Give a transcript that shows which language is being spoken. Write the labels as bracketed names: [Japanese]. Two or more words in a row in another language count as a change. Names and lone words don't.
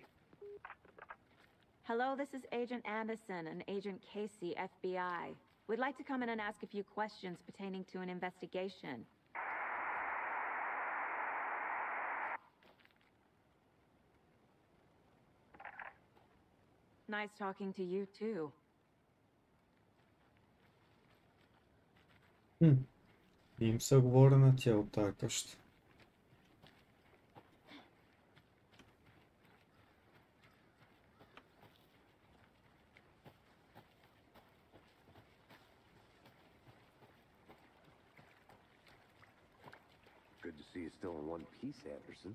[English] Hello, this is Agent Anderson and Agent Casey, FBI. We'd like to come in and ask a few questions pertaining to an investigation. Nice talking to you, too. [Bulgarian] Им се говори на тия от тази къща. [English] Good to see you still in one piece, Anderson.